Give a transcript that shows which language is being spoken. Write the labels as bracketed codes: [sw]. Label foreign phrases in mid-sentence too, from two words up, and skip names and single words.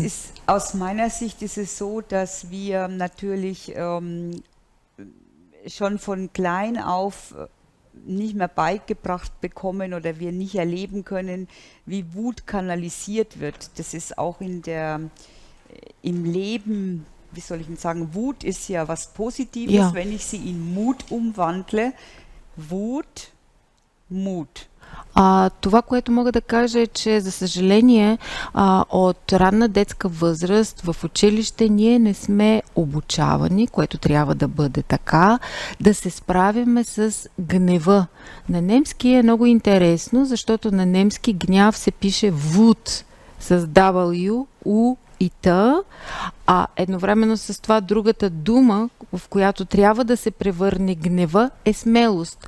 [de] Also aus meiner Sicht ist es so, dass wir natürlich schon von klein auf nicht mehr beigebracht bekommen oder wir nicht erleben können, wie Wut kanalisiert wird. Das ist auch im Leben wie soll ich denn sagen, Wut ist ja was Positives, Ja. wenn ich sie in Mut umwandle. Wut, Mut. [bg] Това, което мога да кажа е, че за съжаление от ранна детска възраст в училище ние не сме обучавани, което трябва да бъде така, да се справяме с гнева. На немски е много интересно, защото на немски гняв се пише Wut с W, U и Т, а едновременно с това другата дума, в която трябва да се превърне гнева, е смелост.